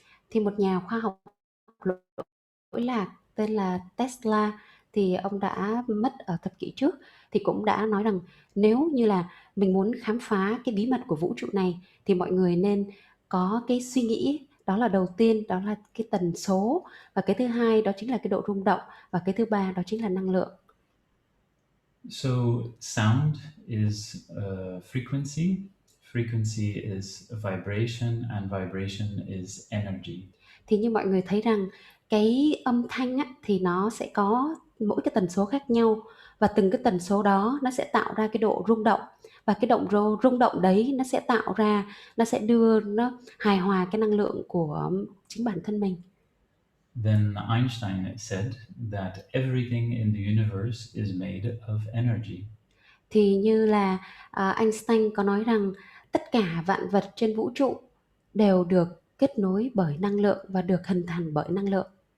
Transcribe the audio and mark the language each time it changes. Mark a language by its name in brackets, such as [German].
[Vietnamese] Thì một nhà khoa học lỗi lạc tên là Tesla, thì ông đã mất ở thập kỷ trước, thì cũng đã nói rằng nếu như là mình muốn khám phá cái bí mật của vũ trụ này, thì mọi người nên có cái suy nghĩ, đó là đầu tiên đó là cái tần số, và cái thứ hai đó chính là cái độ rung động, và cái thứ ba đó chính là năng lượng. [English] So sound is frequency, frequency is vibration, and vibration is energy. [Vietnamese] Thì như mọi người thấy rằng cái âm thanh á, thì nó sẽ có mỗi cái tần số khác nhau, và từng cái tần số đó nó sẽ tạo ra cái độ rung động, và cái rung động đấy nó sẽ tạo ra, nó sẽ đưa nó hài hòa cái năng lượng của chính bản thân mình. [English] Then Einstein said that everything in the universe is made of energy. [Vietnamese] Thì như là Einstein có nói rằng tất cả vạn vật trên vũ trụ đều được kết nối bởi năng lượng và được hình thành bởi năng lượng.